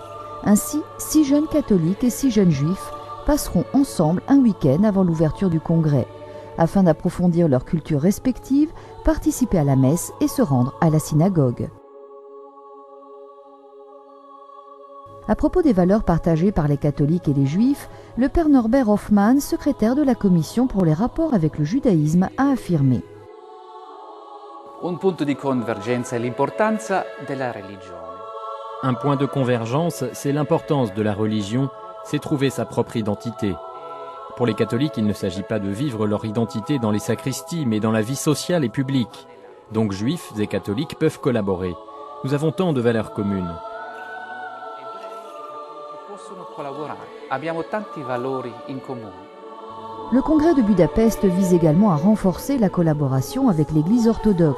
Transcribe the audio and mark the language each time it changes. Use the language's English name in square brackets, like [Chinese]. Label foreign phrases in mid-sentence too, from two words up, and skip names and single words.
[French] Ainsi, 6 jeunes catholiques et 6 jeunes juifs passeront ensemble un week-end avant l'ouverture du congrès, afin d'approfondir leur culture respective, participer à la messe et se rendre à la synagogue. À propos des valeurs partagées par les catholiques et les juifs, le père Norbert Hoffmann, secrétaire de la Commission pour les rapports avec le judaïsme, a affirmé: [Italian] Un punto di convergenza è l'importanza della religione. [French] Un point de convergence, c'est l'importance de la religion, c'est trouver sa propre identité. Pour les catholiques, il ne s'agit pas de vivre leur identité dans les sacristies, mais dans la vie sociale et publique. Donc juifs et catholiques peuvent collaborer. Nous avons tant de valeurs communes. Le congrès de Budapest vise également à renforcer la collaboration avec l'Église orthodoxe.